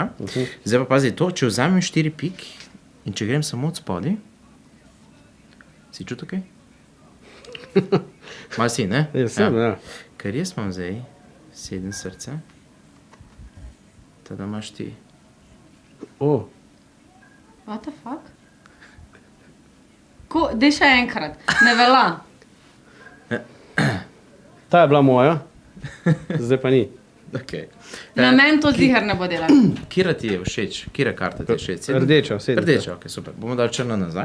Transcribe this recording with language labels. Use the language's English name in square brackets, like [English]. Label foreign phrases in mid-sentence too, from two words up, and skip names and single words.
[Slovenian] Zdaj pa pazi to, če vzamem 4 pik in če grem samo od spodaj, si čutil kaj? Malo si, ne? Ja, sem, ja. Ker jaz imam zdaj 7 srce, tada imaš ti. [English] What the fuck? [Slovenian] Dej še enkrat, ne vela. Ta je bila moja, zdaj pa ni. Okay. Na meni to ziher ne bo delati. Kira ti je všeč? Kira karta ti je všeč? Rdeča, 7. Rdeča, ok, super. Bomo dali črno nazaj.